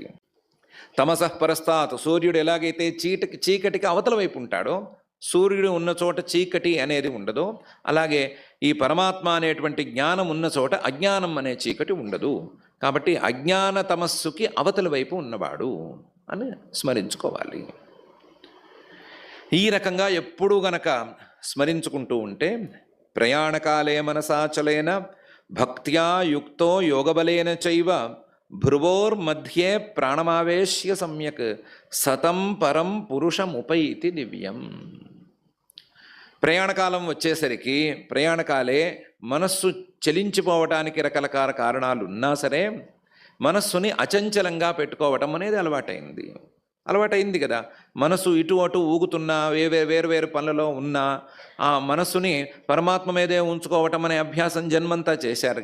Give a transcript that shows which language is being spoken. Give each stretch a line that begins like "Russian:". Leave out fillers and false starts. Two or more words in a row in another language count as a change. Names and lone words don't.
Sanskrit: తమసః పరస్తాత్,
Telugu: సూర్యుడు ఎలాగైతే చీకటికి అవతల వైపు ఉంటాడో, సూర్యుడు ఉన్న చోట చీకటి అనేది ఉండదు, అలాగే ఈ పరమాత్మ అనేటువంటి జ్ఞానం ఉన్న చోట అజ్ఞానం అనే చీకటి ఉండదు. కాబట్టి అజ్ఞాన తమస్సుకి అవతల వైపు ఉన్నవాడు అని స్మరించుకోవాలి. ఈ రకంగా ఎప్పుడూ గనక స్మరించుకుంటూ ఉంటే,
Sanskrit: ప్రయాణకాలే మనసాచలేన భక్త్యా యుక్తో యోగబలేన చైవ భ్రువోర్మధ్యే ప్రాణమావేశ్య సమ్యక్ సతం పరం పురుషముపైతి దివ్యం.
Telugu: ప్రయాణకాలం వచ్చేసరికి, ప్రయాణకాలే మనస్సు చలించిపోవటానికి రకరకాల కారణాలు ఉన్నా సరే మనస్సుని అచంచలంగా పెట్టుకోవటం అనేది అలవాటైంది కదా. మనసు ఇటు అటు ఊగుతున్నా, వేరు పనులలో ఉన్నా ఆ మనస్సుని పరమాత్మ మీదే ఉంచుకోవటం అనే అభ్యాసం జన్మంతా చేశారు.